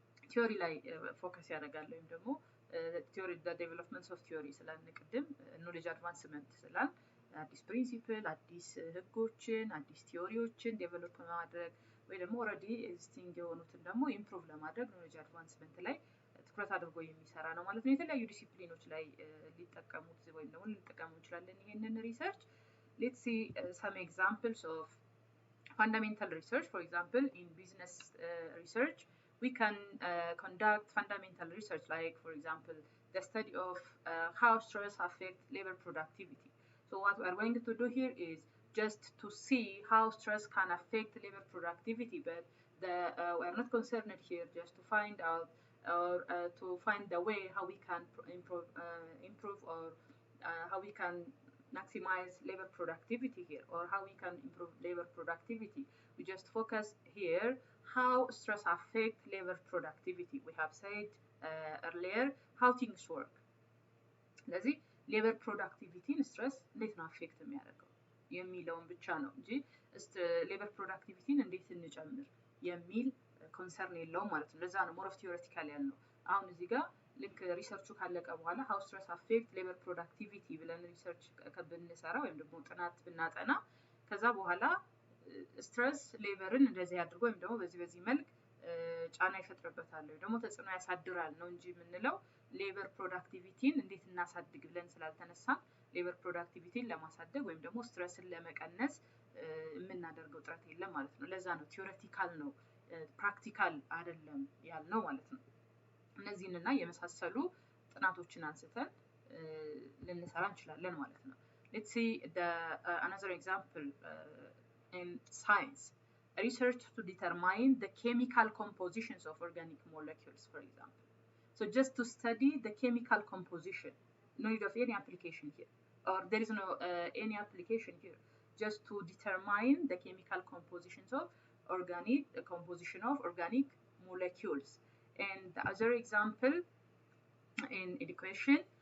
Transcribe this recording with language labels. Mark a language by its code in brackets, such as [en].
[am] ቲዮሪ ላይ ፎከስ ያደርጋል ወይም ደግሞ ቲዮሪ [en] the development of theory [am] ስላልን ቅድም ኖሌጅ አድቫንስመንት ስላል አዲስ ፕሪንሲፕል፣ አዲስ ህጎችን፣ አዲስ ቲዮሪዎችን ዴቨሎፕ ማድረግ ወይ ደግሞ ኦልሬዲ ኤግዚስቲንግ የሆኑትን ደግሞ ኢምፕሩቭ ለማድረግ ኖሌጅ አድቫንስመንት ላይ ትኩረት አድርጎ የሚሰራ ነው ማለት ነው። የተለያዩ ዲሲፕሊኖች ላይ ሊጠቀሙት ወይም ደግሞ ልንጠቀሙ እንችላለን ይሄንን ሪሰርች። [en] let's see some examples of fundamental research. For example, in business research we can conduct fundamental research like, for example, the study of how stress affects labor productivity. So what we are going to do here is just to see how stress can affect labor productivity, but we are not concerned here just to find out or to find the way how we can improve or how we can maximize labor productivity here, or how we can improve labor productivity. We just focus here how stress affects labor productivity. We have said earlier how things work. [am] ስለዚህ ሌበር ፕሮዳክቲቪቲን ስትረስ እንዴት ነው አፌክት የሚያደርገው የሚለውን ብቻ ነው እንጂ ሌበር ፕሮዳክቲቪቲን እንዴት እንጨምር የሚል ኮንሰርን የለውም ማለት ነው። ለዛ ነው ሞር ኦፍ ቲዮሪቲካል ያልነው። አሁን እዚህ ጋር ልክ ሪሰርቹ ካለቀ በኋላ [en] how stress affect labor productivity [am] ብለን ሪሰርች ብንሰራ ወይም ደግሞ ጥናት ብናጠና ከዛ በኋላ ስትረስ ሌበርን እንደዚህ አድርጎ ወይም ደግሞ በዚህ መልክ ጫና ይፈጥርበታል ወይ ደግሞ ተጽዕኖ ያሳድራል ነው እንጂ የምንለው ሌበር ፕሮዳክቲቪቲን እንዴት እናሳድግ ብለን ስላልተነሳ ሌበር ፕሮዳክቲቪቲን ለማሳደግ ወይም ደግሞ ስትረስን ለመቀነስ የምናደርገው ጥረት የለም ማለት ነው። ለዛ ነው ቲዮሪቲካል ነው ፕራክቲካል አይደለም ያልነው ማለት ነው። እነዚህንና የመሳሰሉ ጥናቶችን አንስተን ልንሰራ እንችላለን ማለት ነው። [en] let's see another example in science. Research to determine the chemical compositions of organic molecules, for example. So just to study the chemical composition, no need of any application here, or there is no any application here, just to determine the chemical compositions of composition of organic molecules. And the other example in education,